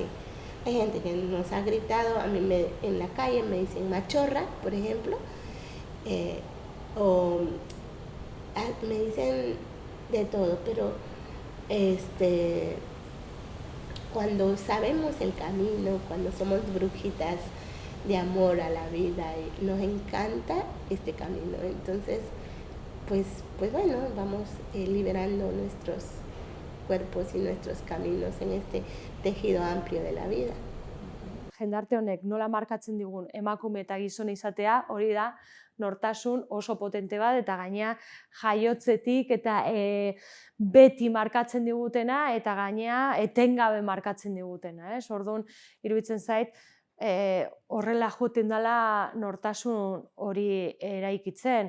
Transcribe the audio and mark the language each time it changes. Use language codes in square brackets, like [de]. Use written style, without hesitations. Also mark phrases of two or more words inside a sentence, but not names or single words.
[es] Hay gente que nos ha gritado, a mí en la calle me dicen machorra, por ejemplo, o me dicen de todo, pero cuando sabemos el camino, cuando somos brujitas de amor a la vida, nos encanta este camino. Entonces, pues bueno, vamos liberando nuestros cuerpos y nuestros caminos en este tejido amplio de la vida. [eu] Jendarte honek nola markatzen digun emakume eta gizon izatea, hori da nortasun oso potente bat, eta gainea jaiotzetik eta beti markatzen digutena, eta gainea etengabe markatzen digutena. Orduan, iruditzen zait, horrela joten dela nortasun hori eraikitzen.